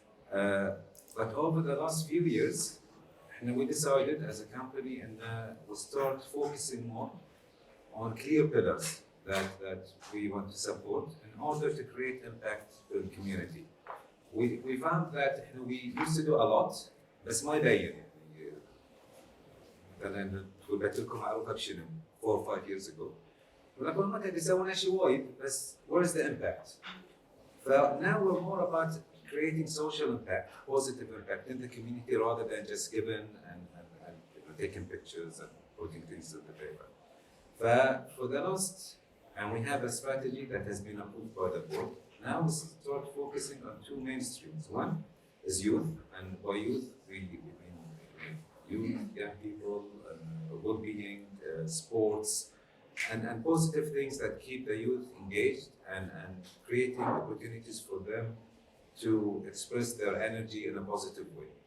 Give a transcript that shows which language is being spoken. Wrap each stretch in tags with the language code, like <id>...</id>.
<en>But over the last few years, we decided as a company and we start focusing more on clear pillars that we want to support in order to create impact in the community. We found that we used to do a lot,</en> <ar>بس ما يبين. مثلا باتلكو معروفه بشنو</ar> <en>4 or 5 years ago.</en> <ar>ولكن ما كانوا يسوون شيء وايد بس</ar> <en>where's the impact? Now we're more about creating social impact, positive impact in the community rather than just giving and taking pictures and putting things in the paper. For the last, and we have a strategy that has been approved by the board. Now we start focusing on two main streams. One is youth, and by youth we mean youth, young people, well-being, sports, and positive things that keep the youth engaged and creating opportunities for them to express their energy in a positive way.</en>